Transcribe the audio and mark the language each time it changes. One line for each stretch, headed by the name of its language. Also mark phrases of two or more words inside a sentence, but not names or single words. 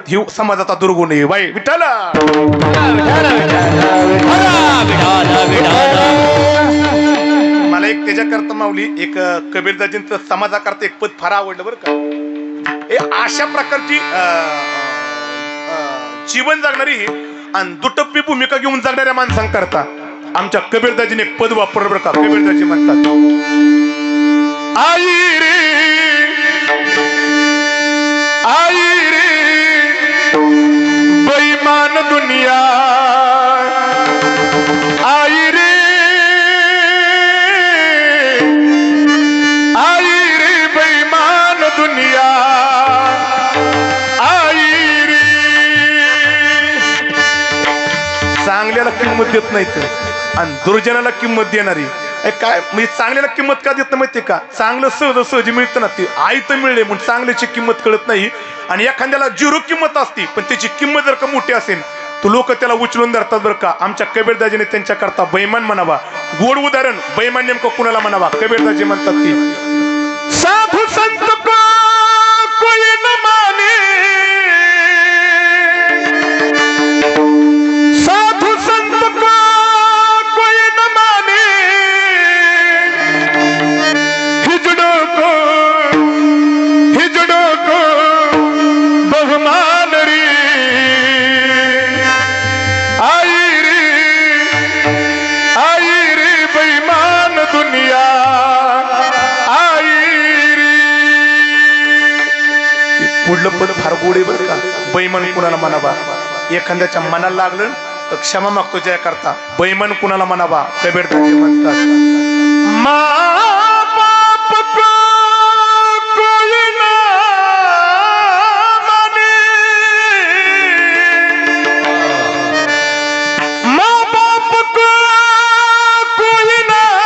Marathi: ही समाजाचा दुर्गुण आहे बाई. विठाला मला एक त्याच्याकरता माऊली एक कबीरदाजींचं समाजाकरता एक पद फार आवडलं बरं का. हे अशा प्रकारची जीवन जगणारी आणि दुटप्पी भूमिका घेऊन जगणाऱ्या माणसांकरता आमच्या कबीरदाजीने एक पद वापरलं बरं का. कबीरदाजी म्हणतात,
Hindi: आई रे बेईमान दुनिया, आई रे बेईमान दुनिया, आई रे.
Marathi: चांगल्याला किंमत देत नाही तर आणि दुर्जनाला किंमत देणारी काय म्हणजे चांगल्याला किंमत का देत नाही माहितीये का. चांगलं सहज मिळतं ना, ते आई तर मिळले म्हणून चांगल्याची किंमत कळत नाही. आणि एखाद्याला 0 किंमत असती पण त्याची किंमत जर का मोठी असेल तर लोक त्याला उचलून धरतात बरं का. आमच्या कबीरदाजीने त्यांच्याकरता बैमान म्हणावा. गोड उदाहरण बैमान नेमकं कुणाला म्हणावा.
Hindi: कबीरदाजी म्हणतात की साधू संत को कोई न माने, साधू संत को कोई न माने, हिजड़ों को बहुमान रे, आई रे बेईमान दुनिया, आई रे.
Marathi: पुढलं पद फार गोड आहे बरं का. बेईमान कुणाला म्हणावा. एखाद्याच्या मनाला लागलं तर क्षमा मागतो जय करता. बेईमान कुणाला म्हणावा. कबीरदाजी म्हणतात,
Hindi: माँ बाप को कोई ना माने, माँ बाप को कोई ना